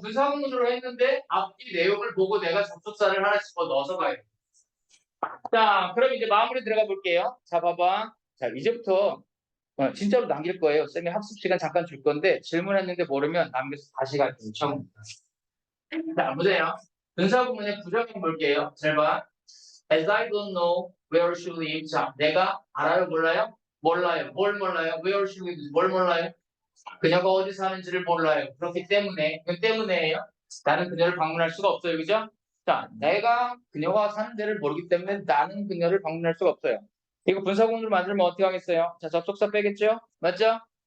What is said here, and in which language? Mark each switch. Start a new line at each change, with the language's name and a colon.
Korean: 분사구문으로 했는데 앞뒤 내용을 보고 내가 접속사를 하나씩 더 넣어서 가요. 자, 그럼 이제 마무리 들어가 볼게요. 자, 봐봐. 자, 이제부터 진짜로 남길 거예요. 쌤이 학습 시간 잠깐 줄 건데 질문했는데 모르면 남겨서 다시 갈게요. 처음부터. 자, 보세요. 분사구문의 부정형 볼게요. 잘 봐.
English: As I don't know where she lives.
Korean: 자, 내가 알아요? 몰라요? 몰라요. 뭘 몰라요?
English: Where she lives.
Korean: 뭘 몰라요? 그녀가 어디 사는지를 몰라요. 그렇기 때문에, 그 때문에요. 나는 그녀를 방문할 수가 없어요. 그죠? 자, 내가 그녀가 사는 데를 모르기 때문에 나는 그녀를 방문할 수가 없어요. 이거 분사구문으로 만들면 어떻게 하겠어요? 자, 접속사 빼겠죠? 맞죠?